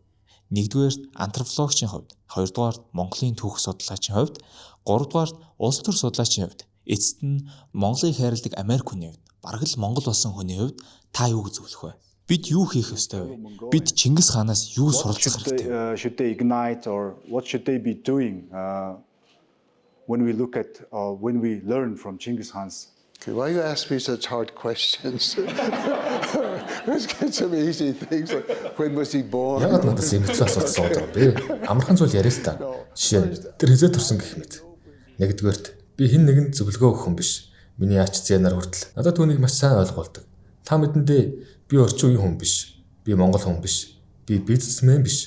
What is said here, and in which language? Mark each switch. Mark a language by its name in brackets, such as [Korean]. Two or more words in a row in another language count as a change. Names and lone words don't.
[Mongolian] Нэгдүгээр антропологийн хувьд, хоёрдугаар Монголын түүх судлаачийн хувьд, гуравдугаар улс төр судлаачийн хувьд, эцэст нь Монголыг хайрладаг Америк хүний хувьд, бараг л Монгол болсон хүний хувьд та юу гэж зөвлөх вэ? Бид юу хийх ёстой вэ? Бид Чингис хаанаас юу суралцах хэрэгтэй вэ? [English] Should they ignite or what should they be doing when we look at when we learn from Genghis Khan's? Okay, why you ask me such hard questions? Let's get some easy things like when was he born? [Mongolian] Ягаад надаас юм хэцүү асуулт асуудаг юм бэ? Амархан зүйл яриа л та. Жишээ нь тэр хизээ төрсөн гэх мэт. Нэгдүгээрт би хэн нэгэнд зөвлөгөө өгөх хүн биш. Миний ач зээнаар хүртэл надад түүнийг маш сайн ойлгуулдаг. Та мэдэндээ би орчин үеийн хүн биш. Би монгол хүн биш. Би бизнесмен биш.